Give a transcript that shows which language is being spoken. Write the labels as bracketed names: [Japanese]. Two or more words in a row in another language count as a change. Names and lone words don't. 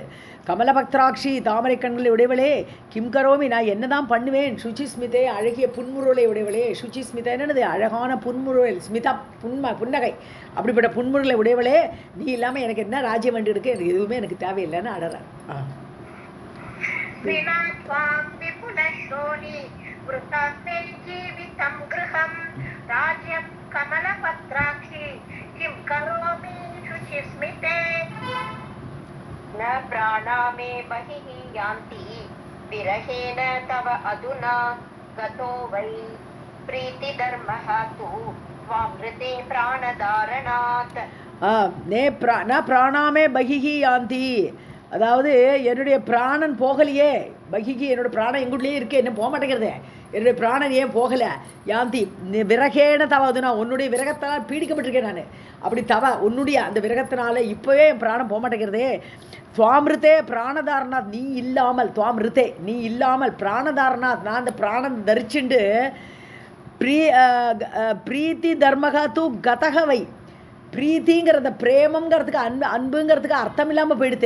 [Tamil] கமலபக்திராட்சி தாமரை கண்களை உடையவளே, [Sanskrit] किं करोमि [Tamil] நான் என்ன தான் பண்ணுவேன், சுச்சிஸ்மிதே அழகிய புன்முருளை உடையவளே, சுச்சிஸ்மிதா என்னது அழகான புன்முருள், ஸ்மிதா புன்னகை, அப்படிப்பட்ட புன்முருளை உடையவளே, நீ இல்லாமல் எனக்கு என்ன ராஜ்யம் வேண்டி இருக்கு, எனக்கு எதுவுமே எனக்கு தேவையில்லைன்னு அடறேன். [Sanskrit] न प्राणा मे बहिः यान्ति विरहेण तव अधुना गतो वै प्रीतिधर्मः तु त्वामृते प्राणधारणात्. न प्राणामे बहिः यान्ति, [Tamil] அதாவது என்னுடைய பிராணன் போகலையே, பகிகி என்னோட பிராணம் எங்குள்ளே இருக்கே, என்ன போக மாட்டேங்கிறதே, என்னுடைய பிராணன் ஏன் போகலை, [Sanskrit] यान्ति विरहेण तव अधुना [Tamil] உன்னுடைய விரகத்தால் பீடிக்கப்பட்டிருக்கேன் நான், அப்படி தவ உன்னுடைய அந்த விரகத்தினால இப்போவே என் பிராணம் போக மாட்டேங்கிறதே. [Sanskrit] त्वामृते प्राणधारणात् [Tamil] நீ இல்லாமல், துவாமிருத்தே நீ இல்லாமல், பிராணதாரநாத் நான் அந்த பிராணம் தரிச்சுண்டு, [Sanskrit] प्रीति धर्मः तु गतो वै, [Tamil] பிரீத்திங்கிறத பிரேமங்கிறதுக்கு அன்புங்கிறதுக்கு அர்த்தம் இல்லாமல் போயிடுத்தே.